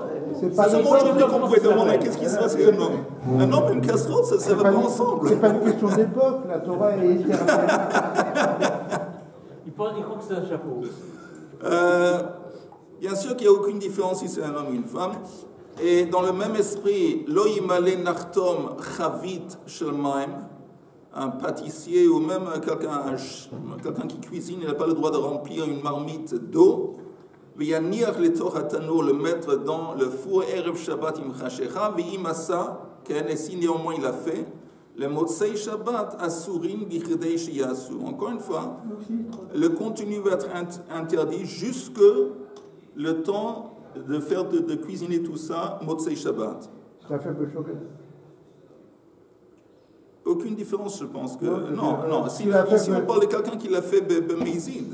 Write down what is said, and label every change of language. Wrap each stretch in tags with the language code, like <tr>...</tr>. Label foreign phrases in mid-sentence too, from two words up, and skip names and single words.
<fr>C'est seulement aujourd'hui qu'on pouvait demander qu'est-ce qui se passe avec un homme. Un homme et une casserole, ça ne va pas ensemble. C'est pas une question d'époque, la Torah est éternelle. Il croit que c'est un chapeau. Bien sûr qu'il n'y a aucune différence si c'est un homme ou une femme. Et dans le même esprit,</fr> <he>לא ימלא נחתום חבית של מים,</he> <fr>un pâtissier ou même quelqu'un qui cuisine, il n'a pas le droit de remplir une marmite d'eau.</fr> <he>ויניח לתוך התנור,</he> <fr>le mettre dans le four</fr> <he>ערב שבת עם חשכה ואם עשה,</he> <fr>et si néanmoins il a fait, le</fr> <he>מוצאי שבת אסורים בכדי שיעשו.</he> <fr>Encore une fois, le contenu va être interdit jusque le temps de cuisiner tout ça,</fr> <he>מוצאי שבת.</he> <fr>Ça fait peu choquer. Aucune différence, je pense que. Non. Ici, on parle de quelqu'un qui l'a fait Bemezid.</fr>